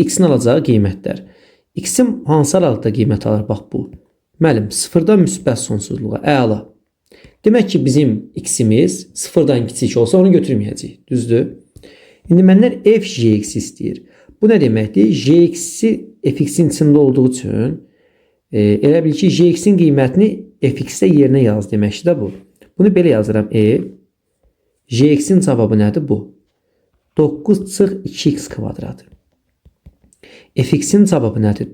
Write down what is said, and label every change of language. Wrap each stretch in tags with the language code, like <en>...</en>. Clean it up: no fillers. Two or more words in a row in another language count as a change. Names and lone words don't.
<az>X-in alacağı qiymətlər. X-in hansı aralıqda qiymət alır? Bax, bu. Müəllim, 0-dan müsbət sonsuzluğa, əla. Demək ki, bizim x-imiz 0-dan kiçik olsa onu götürməyəcək, düzdür? İndi məndən f jx istəyir. Bu nə deməkdir? Jx-i fx-in içində olduğu üçün elə bil ki, jx-in qiymətini fx-də yerinə yaz deməkdir də bu. Bunu belə yazıram. Jx-in cavabı nədir bu? 9 çıx 2x kvadratı. Fx-in cavabı nədir?</az>